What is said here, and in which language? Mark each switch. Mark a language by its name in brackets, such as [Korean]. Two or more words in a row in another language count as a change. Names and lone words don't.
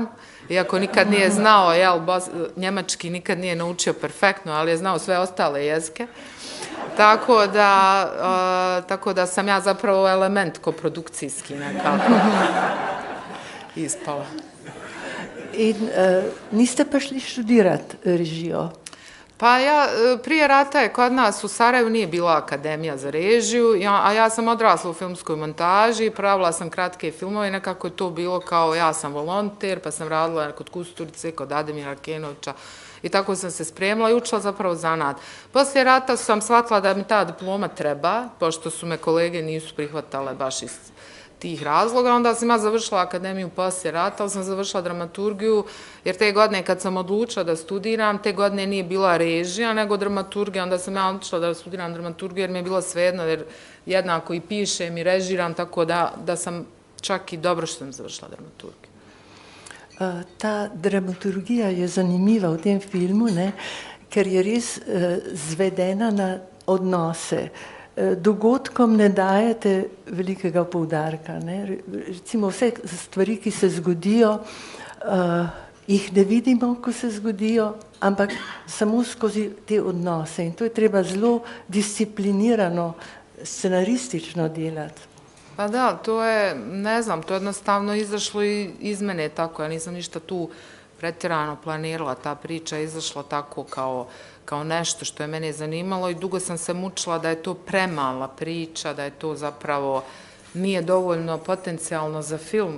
[Bosnian] Iako nikad nije znao, njemački nikad nije naučio perfektno, ali je znao sve ostale jezike. Tako da sam ja zapravo element koprodukcijski nekako ispala. [Slovenian] In niste pa šli študirati režijo? [Bosnian] Pa ja, prije rata je kod nas u Sarajevu nije bila akademija za režiju, a ja sam odrasla u filmskoj montaži, pravila sam kratke filmove i nekako je to bilo kao ja sam volonter, pa sam radila kod Kusturice, kod Ademira Kenovića i tako sam se spremila i učila zapravo zanat. Poslije rata sam shvatila da mi ta diploma treba, pošto su me kolege nisu prihvatale baš iz tih razloga. Onda sam ja završila akademiju poslije rata, ali sam završila dramaturgiju, jer te godine kad sam odlučila da studiram, te godine nije bila režija, nego dramaturgija. Onda sam ja odlučila da studiram dramaturgiju, jer mi je bilo svejedno, jer jednako i pišem i režiram, tako da sam čak i dobro što sam završila dramaturgiju. [Slovenian] Ta dramaturgija je zanimiva v tem filmu, ne, ker je res zvedena na odnose. Dogodkom ne dajete velikega poudarka. Ne? Recimo vse stvari, ki se zgodijo, jih ne vidimo, ko se zgodijo, ampak samo skozi te odnose. In to je treba zelo disciplinirano, scenaristično delati. [Bosnian] Pa da, to je, ne znam, to je jednostavno izašlo iz mene tako. Ja nisam ništa tu pretjerano planirala. Ta priča je izašla tako kao nešto što je mene zanimalo i dugo sam se mučila da je to premala priča, da je to zapravo nije dovoljno potencijalno za film.